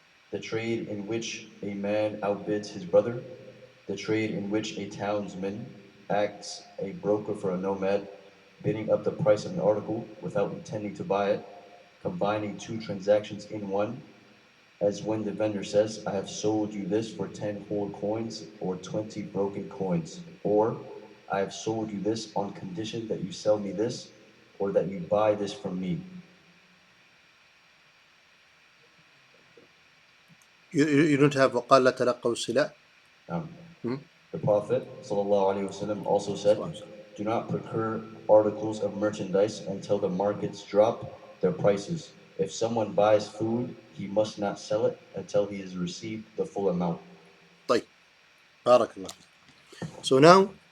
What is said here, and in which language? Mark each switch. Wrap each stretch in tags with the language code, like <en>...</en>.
<en>The trade in which a man outbids his brother, the trade in which a townsman acts a broker for a nomad, bidding up the price of an article without intending to buy it, combining two transactions in one, as when the vendor says, I have sold you this for 10 whole coins or 20 broken coins, or I have sold you this on condition that you sell me this or that you buy this from me. You don't have</en> <ar>وقال لا تلقوا السلاح.</ar> <en>The Prophet ﷺ also said, do not procure articles of merchandise until the markets drop their prices. If someone buys food, he must not sell it until he has received the full amount.</en> <ar>طيب. بارك الله.</ar> <en>So now</en>